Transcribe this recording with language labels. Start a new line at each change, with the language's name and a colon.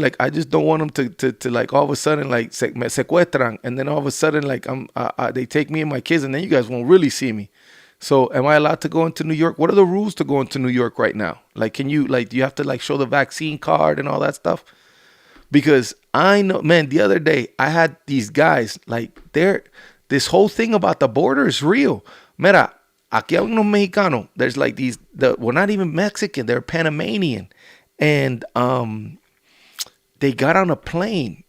English: Like, I just don't want them to like all of a sudden like
Spanish: me secuestran,
English: and then all of a sudden like they take me and my kids, and then you guys won't really see me. So am I allowed to go into New York? What are the rules to go into New York right now? Like, can you like, do you have to like show the vaccine card and all that stuff? Because I know, man, the other day I had these guys like this whole thing about the border is real.
Spanish: Mira, aquí hay unos mexicanos.
English: There's like we're not even Mexican, they're Panamanian. And they got on a plane.